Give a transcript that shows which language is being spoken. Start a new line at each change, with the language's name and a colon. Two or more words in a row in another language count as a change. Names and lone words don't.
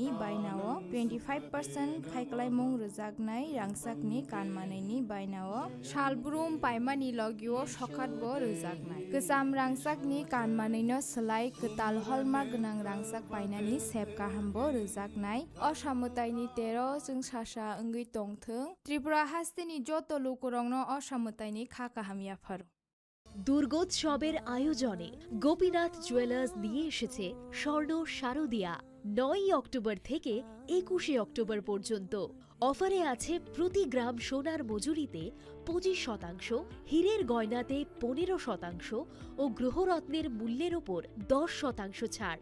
Kok Borok: बायनाओ 25% खायखालायमुं रोजाक रांसाकनि कानमानैनि बायनाओ शालब्रुम पाइमानि लगिओ सखातबो रोजाकनाय गोजाम रांसाकनि कानमानैनो सोलाय गोताल हलमार्क गोनां रांसाक पाइनानि सेब काहामबो रोजाकनाय असामुताइनि 13 जों सासा ओंगै तंथों त्रिपुरा हास्तेनि जत लोकरंनो असामुताइनि खाकाहामियाफार
Bangla: দুর্গোৎসবের আয়োজনে গোপীনাথ জুয়েলার্স নিয়ে এসেছে স্বর্ণ শারদিয়া 9 অক্টোবর থেকে 21 অক্টোবর পর্যন্ত। অফারে আছে প্রতি গ্রাম সোনার মজুরিতে 25%, হীরের গয়নাতে 15% ও গ্রহরত্নের মূল্যের ওপর 10% ছাড়।